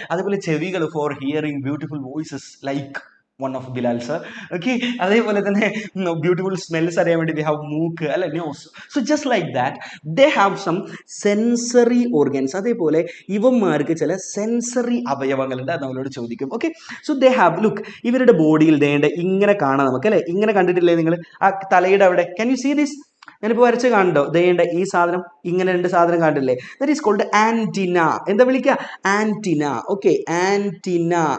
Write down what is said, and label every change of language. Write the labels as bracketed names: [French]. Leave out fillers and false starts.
[Malayalam] അതുപോലെ ചെവികൾ [English] For hearing beautiful voices like one of Bilal sir. [Malayalam] Okay, അതേപോലെ തന്നെ [English] beautiful smells [Malayalam] അറിയാൻ വേണ്ടി [English] they have [Malayalam] മൂക്ക് അല്ലെ, nose. [English] So just like that they have some sensory organs. [Malayalam] അതേപോലെ ഇവന്മാർക്ക് ചില സെൻസറി അവയവങ്ങളുണ്ട്, അത് നമ്മളോട് ചോദിക്കും. Okay, so [English] they have, look, [Malayalam] ഇവരുടെ ബോഡിയിൽ ദേണ്ട ഇങ്ങനെ കാണാം നമുക്ക് അല്ലെ. ഇങ്ങനെ കണ്ടിട്ടില്ലേ നിങ്ങൾ ആ തലയുടെ അവിടെ? [English] Can you see this? [Malayalam] ഞാനിപ്പോൾ വരച്ച് കാണണ്ടോ? ദേണ്ട ഈ സാധനം, ഇങ്ങനെ രണ്ട് സാധനം കണ്ടില്ലേ? [English] That is called antenna. [Malayalam] എന്താ വിളിക്കുക? [English] Antenna. Okay, antenna.